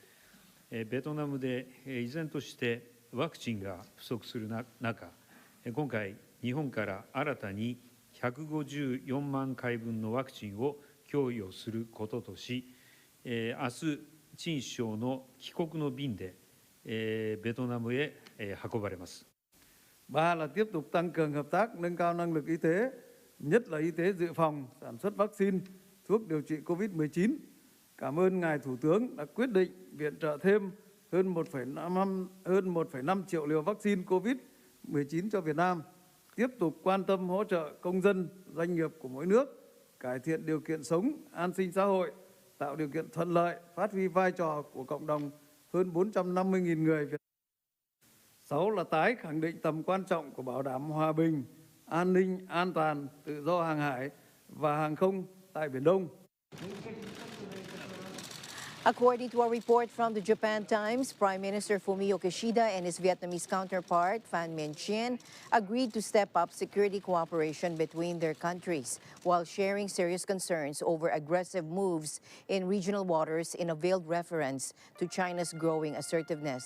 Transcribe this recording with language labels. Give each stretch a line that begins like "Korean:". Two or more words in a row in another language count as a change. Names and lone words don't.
Japanese: ベトナムで依然としてワクチンが不足する中、今回日本から新たに154万回分のワクチンを供与することとし、明日、陳首相の帰国の便でベトナムへ運ばれます。
Vietnamese: Ba là tiếp tục tăng cường hợp tác, nâng cao năng lực y tế, nhất là y tế dự phòng, sản xuất vaccine, thuốc điều trị COVID-19. Cảm ơn Ngài Thủ tướng đã quyết định viện trợ thêm hơn 1,5 triệu liều vaccine COVID-19 cho Việt Nam. Tiếp tục quan tâm hỗ trợ công dân, doanh nghiệp của mỗi nước, cải thiện điều kiện sống, an sinh xã hội, tạo điều kiện thuận lợi, phát huy vai trò của cộng đồng hơn 450.000 người Việt Nam. 6 là tái khẳng định tầm quan trọng của bảo đảm hòa bình, an ninh, an toàn, tự do hàng hải và hàng không tại Biển Đông.
English: According to a report from the Japan Times, Prime Minister Fumio Kishida and his Vietnamese counterpart, Phan Minh Chinh, agreed to step up security cooperation between their countries while sharing serious concerns over aggressive moves in regional waters in a veiled reference to China's growing assertiveness.